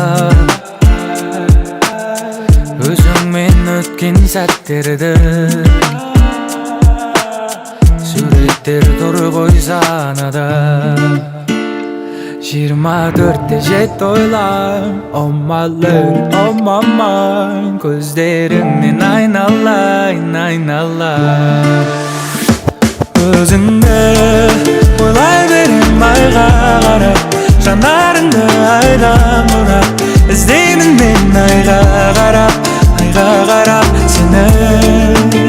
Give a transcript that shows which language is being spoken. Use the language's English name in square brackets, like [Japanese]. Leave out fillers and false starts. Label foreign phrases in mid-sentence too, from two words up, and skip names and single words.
[Kazakh] Өзіңмен өткен сәттерді суреттер тұр ғой санада. 24-те жетті ойлам, [English] oh my lady, oh my mind. [Kazakh] Көздеріңнен айналайын. Өзіңді ойлай берем айға қарап, жанарыңды айдан бұрап, іздеймін мен айға қарап сені.